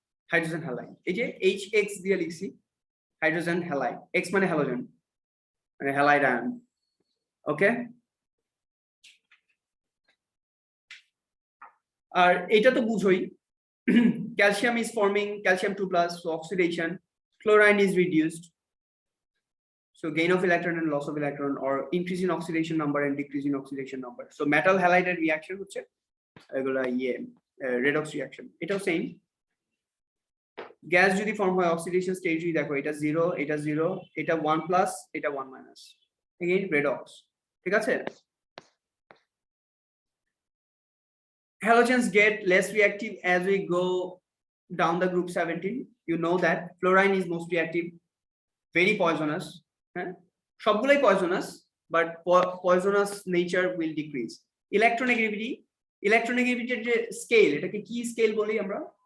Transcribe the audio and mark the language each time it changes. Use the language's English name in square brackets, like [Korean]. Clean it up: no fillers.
[Bangla] Hydrogen halide, এই যে HX দিয়ে লিখছি, হাইড্রোজেন হ্যালাইড, X মানে হ্যালোজেন, মানে হ্যালাইড আয়ন। [English] okay, [Bangla] আর এটা তো বুঝোই, [English] calcium is forming calcium 2+, so oxidation. Chlorine is reduced, so gain of electron and loss of electron, or increase in oxidation number and decrease in oxidation number. So metal halide reaction [Bangla] হচ্ছে এগুলা [English] redox reaction, এটাও same. [Bangla] Gas যদি form হয় oxidation stage যদি দেখো, এটা 0, এটা 0, এটা 1+, এটা 1-, again redox। ঠিক আছে, [English] halogens get less reactive as we go down the group 17. You know that fluorine is most reactive, very poisonous. হ্যাঁ, সবগুলোই poisonous, but poisonous nature will decrease. [Bangla] ইলেকট্রোনেগেটিভিটির যে স্কেল, এটাকে কি স্কেল বলি আমরা?